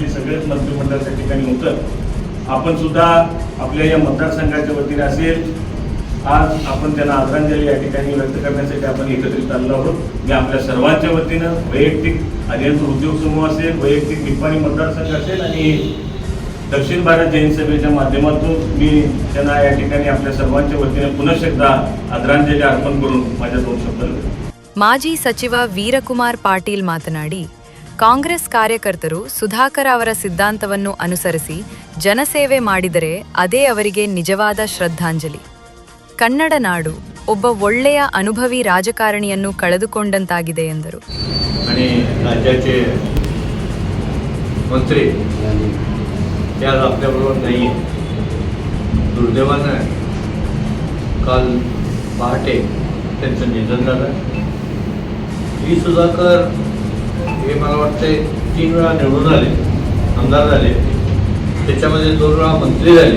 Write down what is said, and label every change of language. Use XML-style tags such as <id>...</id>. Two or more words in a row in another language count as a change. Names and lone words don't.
<mr>सगळेच मंत्रिमंडळ त्या ठिकाणी होतं. आपण सुद्धा आपल्या या मतदारसंघाच्या वतीने असेल आज आपण त्यांना आदरांजली या ठिकाणी व्यक्त करण्यासाठी आपण एकत्रित आलेलो आहोत. मी आपल्या सर्वांच्या वतीनं वैयक्तिक अरिहंत उद्योग समूह असेल, वैयक्तिक निप्पाणी मतदारसंघ असेल आणि दक्षिण भारत जैन सभेच्या माध्यमातून मी त्यांना या ठिकाणी आपल्या सर्वांच्या वतीने पुनश्च एकदा आदरांजली अर्पण करून माझ्या 2 शब्द.</mr> <kn>ಮಾಜಿ ಸಚಿವ ವೀರಕುಮಾರ್ ಪಾಟೀಲ್ ಮಾತನಾಡಿ, ಕಾಂಗ್ರೆಸ್ ಕಾರ್ಯಕರ್ತರು ಸುಧಾಕರ್ ಅವರ ಸಿದ್ಧಾಂತವನ್ನು ಅನುಸರಿಸಿ ಜನಸೇವೆ ಮಾಡಿದರೆ ಅದೇ ಅವರಿಗೆ ನಿಜವಾದ ಶ್ರದ್ಧಾಂಜಲಿ. ಕನ್ನಡ ನಾಡು ಒಬ್ಬ ಒಳ್ಳೆಯ ಅನುಭವಿ ರಾಜಕಾರಣಿಯನ್ನು ಕಳೆದುಕೊಂಡಂತಾಗಿದೆ ಎಂದರು.</kn> <mr>राज्याचे मंत्री त्या आपल्याबरोबर नाही आहे. दुर्दैवानं काल पहाटे त्यांचं निधन झालं. डी सुधाकर हे मला वाटते 3 वेळा निवडून आले, आमदार झाले, त्याच्यामध्ये 2 वेळा मंत्री झाले.</mr>